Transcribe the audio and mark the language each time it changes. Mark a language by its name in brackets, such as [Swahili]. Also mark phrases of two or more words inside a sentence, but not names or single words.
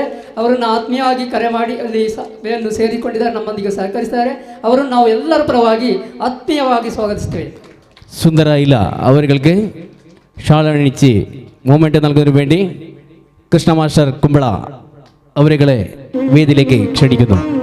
[Kannada] ಅವರನ್ನು ಆತ್ಮೀಯವಾಗಿ ಕರೆ ಮಾಡಿ ಅಲ್ಲಿ ಸೇರಿಕೊಂಡಿದ್ದಾರೆ, ನಮ್ಮೊಂದಿಗೆ ಸಹಕರಿಸಿದ್ದಾರೆ. ಅವರನ್ನು ನಾವು ಎಲ್ಲರ ಪರವಾಗಿ ಆತ್ಮೀಯವಾಗಿ ಸ್ವಾಗತಿಸ್ತೇವೆ. [Malayalam] സുന്ദര ഇല അവർക്ക് ഷാൾ അണിയിച്ച് മൂവ്മെന്റ് നൽകുന്നതിന് വേണ്ടി കൃഷ്ണ മാസ്റ്റർ കുമ്പള അവരെ വേദിയിലേക്ക് ക്ഷണിക്കുന്നു.